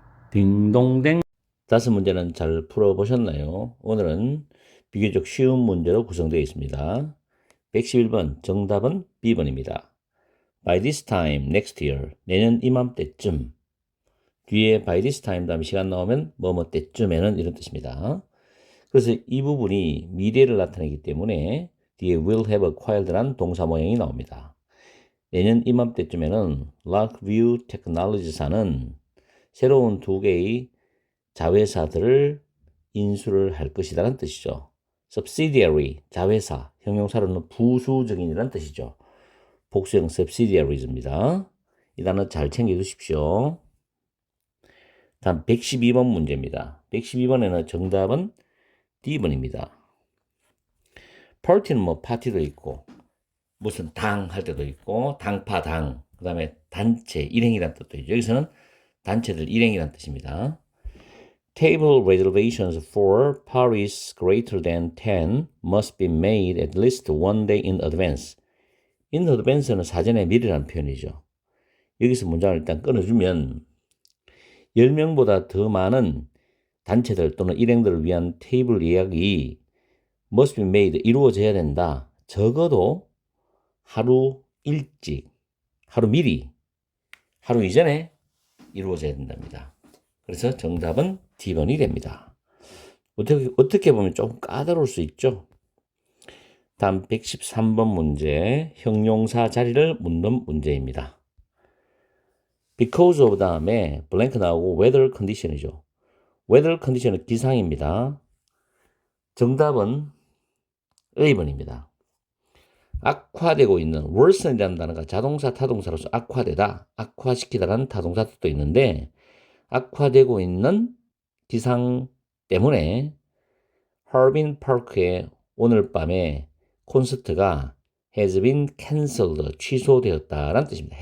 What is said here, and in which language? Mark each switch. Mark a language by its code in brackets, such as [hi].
[ko] 딩동댕. 다섯 문제는 잘 풀어보셨나요? 오늘은 비교적 쉬운 문제로 구성되어 있습니다. 111번 정답은 B번입니다. [en] By this time next year, [ko] 내년 이맘때쯤. 뒤에 [en] by this time [ko] 다음에 시간 나오면 뭐뭐 때쯤에는 이런 뜻입니다. 그래서 이 부분이 미래를 나타내기 때문에 뒤에 [en] will have acquired [ko] 란 동사 모양이 나옵니다. 내년 이맘때쯤에는 Larkview Technologies사는 새로운 두 개의 자회사들을 인수를 할 것이라는 뜻이죠. subsidiary, 자회사, 형용사로는 부수적인이라는 뜻이죠. 복수형 subsidiaries입니다. 이 단어 잘 챙겨두십시오. 다음 112번 문제입니다. 112번에는 정답은 D번입니다. party는 뭐 파티도 있고 무슨 당 할 때도 있고 당파 당, 그 다음에 단체, 일행이라는 뜻도 있죠. 여기서는 단체들 일행이라는 뜻입니다. [en] Table reservations for parties greater than 10 must be made at least one day in advance. In advance [ko] 는 사전에 미리라는 표현이죠. 여기서 문장을 일단 끊어주면 10명보다 더 많은 단체들 또는 일행들을 위한 테이블 예약이 [en] must be made, [ko] 이루어져야 된다. 적어도 하루 일찍, 하루 미리, 하루 이전에 이루어져야 된답니다. 그래서 정답은 D번이 됩니다. 어떻게 보면 조금 까다로울 수 있죠. 다음 113번 문제, 형용사 자리를 묻는 문제입니다. [en] because of [ko] 다음에 blank 나오고 [en] weather condition [ko] 이죠. [en] weather condition [ko] 은 기상입니다. 정답은 A번입니다. 악화되고 있는 worsen이라는 단어가 자동사, 타동사로서 악화되다, 악화시키다라는 타동사 뜻도 있는데 악화되고 있는 기상 때문에 하빈 파크의 오늘 밤에 콘서트가 [en] has been cancelled, [ko] 취소되었다라는 뜻입니다.